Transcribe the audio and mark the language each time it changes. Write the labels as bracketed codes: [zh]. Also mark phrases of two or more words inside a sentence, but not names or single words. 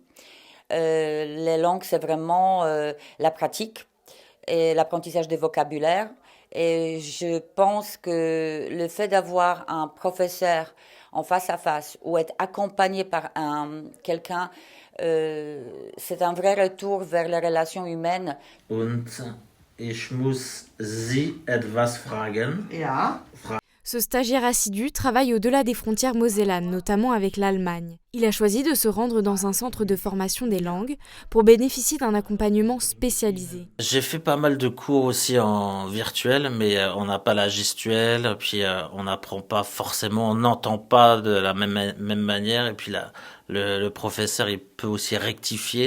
[fr] Les langues, c'est vraiment la pratique et l'apprentissage des vocabulaires. Et je pense que le fait d'avoir un professeur en face à face ou être accompagné par quelqu'un, c'est un vrai retour vers les relations humaines. [de] Und ich muss Sie etwas fragen. Ja. [fr] Ce stagiaire assidu travaille au-delà des frontières mosellanes, notamment avec l'Allemagne. Il a choisi de se rendre dans un centre de formation des langues pour bénéficier d'un accompagnement spécialisé. J'ai fait pas mal de cours aussi en virtuel, mais on n'a pas la gestuelle, puis on n'apprend pas forcément, on n'entend pas de la même manière, et puis le professeur il peut aussi rectifier.